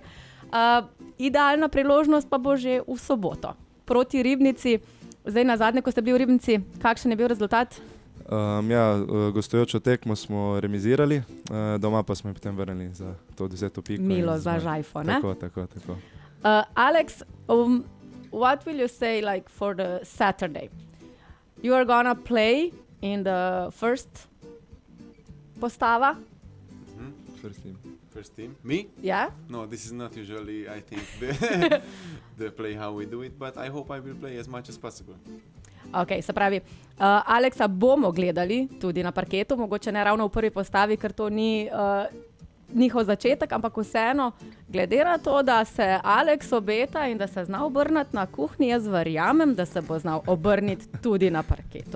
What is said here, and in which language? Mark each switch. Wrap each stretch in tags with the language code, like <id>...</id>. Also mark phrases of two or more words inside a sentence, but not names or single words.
<sl>Idealna priložnost pa bo že v soboto proti Ribnici. Zdaj na zadnje, ko ste bili v Ribnici, kakšen je bil rezultat? Gostujočo tekmo smo remizirali, doma pa smo jim potem vrnili za to 10 piko. Milo za žajfo, ne? Tako.</sl> <en>Alex, what will you say like for the Saturday? You are gonna play in the first postava? First team. Me? Yeah? No, this is not usually, I think, the play how we do it, but I hope I will play as much as possible.</en> <sl>Ok, se pravi, Aleksa bomo gledali tudi na parketu, mogoče ne ravno v prvi postavi, ker to ni njihov začetek, ampak vseeno, glede na to, da se Aleks obeta in da se zna obrniti na kuhinji, jaz verjamem, da se bo znal obrniti tudi na parketu.</sl>